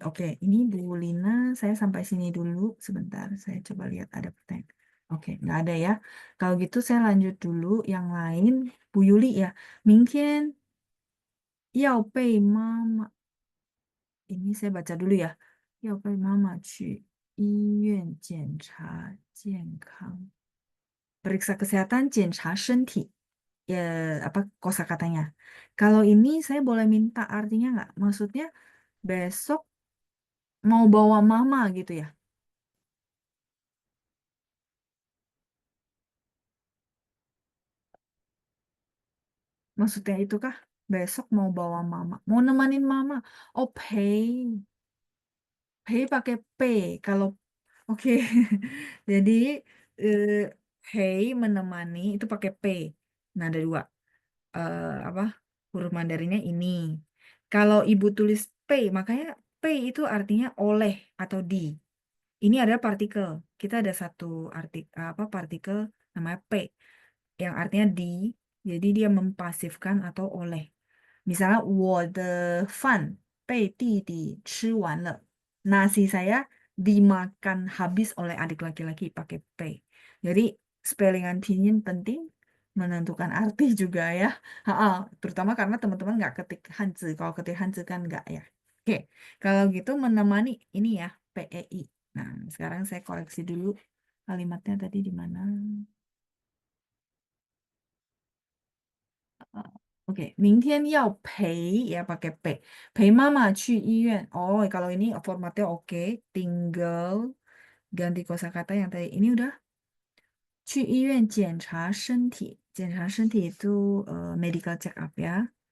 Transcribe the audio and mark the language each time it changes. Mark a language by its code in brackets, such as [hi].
[id] Oke, ini Bu Lina, saya sampai sini dulu sebentar. Saya coba lihat ada pertanyaan. Oke, nggak ada ya. Kalau gitu saya lanjut dulu yang lain. Bu Yuli ya, [zh] 明天要被妈妈, [id] ini saya baca dulu ya. [zh] 要被妈妈去医院检查健康. [id] Periksa kesehatan, [zh] 检查身体. [id] Ya, apa kosakatanya. Kalau ini saya boleh minta artinya nggak? Maksudnya besok mau bawa mama gitu ya? Maksudnya itu kah? Besok mau bawa mama, mau nemanin mama. Oh, pay. Pay pakai P. Kalau oke. Jadi eh, pay menemani itu pakai P. Nah, ada dua. Apa? Huruf Mandarinnya ini. Kalau ibu tulis P, makanya P itu artinya oleh atau di. Ini adalah partikel. Kita ada satu apa partikel namanya P yang artinya di. Jadi dia mempasifkan atau oleh. [zh] Misalnya 我的饭被弟弟吃完了. [id] Nasi saya dimakan habis oleh adik laki-laki pakai P. Jadi spellingan pinyin penting menentukan arti juga ya. Ha-ha, terutama karena teman-teman nggak ketik Hanzi. Kalau ketik Hanzi kan nggak ya. Oke, kalau gitu menemani ini ya PEI. Nah, sekarang saya koreksi dulu kalimatnya tadi di mana. Oke, [zh] 明天要陪 [id] ya pakai P. [zh] 陪妈妈去医院. [id] Oh, kalau ini formatnya oke. Tinggal ganti kosakata yang tadi. Ini udah [zh] 去医院检查身体. 检查身体 [id] itu medical check up ya.